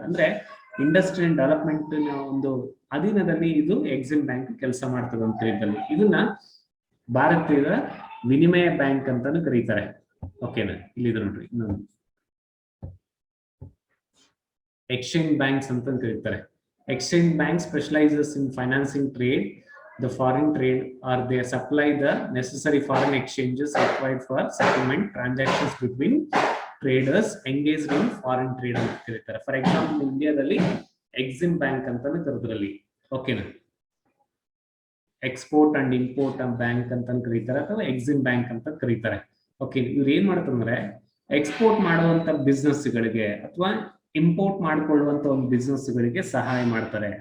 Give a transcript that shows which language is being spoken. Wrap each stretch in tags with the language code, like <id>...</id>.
<kn>ಅಂದ್ರೆ industrial development ಒಂದು ಅಧೀನದಲ್ಲಿ ಇದು ಎಕ್ಸಿಮ್ ಬ್ಯಾಂಕ್ ಕೆಲಸ ಮಾಡ್ತದೆ ಅಂತ ಹೇಳಿದಲ್ಲಿ ಇದನ್ನ ಭಾರತೀಯ ವಿನಿಮಯ ಬ್ಯಾಂಕ್ ಅಂತಾನು ಕರೀತಾರೆ. ಓಕೆನಾ, ಇಲ್ಲಿದೆ ನೋಡ್ರಿ ಇನ್ನೊಂದು ಎಕ್ಸ್ಚೇಂಜ್ ಬ್ಯಾಂಕ್ಸ್ ಅಂತ ಕರೀತಾರೆ.</kn> <en>exchange bank specialises in financing trade, the foreign trade, or they supply the necessary foreign exchanges required for settlement transactions between traders engaged in foreign trade</en> <kn>ಅಂತ ಕರೀತಾರೆ. ಫಾರ್ ಎಕ್ಸಾಂಪಲ್ ಇಂಡಿಯಾದಲ್ಲಿ ಎಕ್ಸಿಮ್ ಬ್ಯಾಂಕ್ ಅಂತಾನೆ ಕರೆದ್ರಲ್ಲಿ. ಓಕೆನಾ, export and import bank ಅಂತ ಕರೀತಾರೆ ಅಥವಾ Exim bank ಅಂತ ಕರೀತಾರೆ. ಓಕೆ, ಇವ್ರು ಏನ್ ಮಾಡ್ತಂದ್ರೆ ಎಕ್ಸ್ಪೋರ್ಟ್ ಮಾಡುವಂತ ಬಿಸ್ನೆಸ್ ಗಳಿಗೆ ಅಥವಾ ಇಂಪೋರ್ಟ್ ಮಾಡ್ಕೊಳ್ಳುವಂತ ಒಂದು ಬಿಸ್ನೆಸ್ ಗಳಿಗೆ ಸಹಾಯ ಮಾಡ್ತಾರೆ.</kn>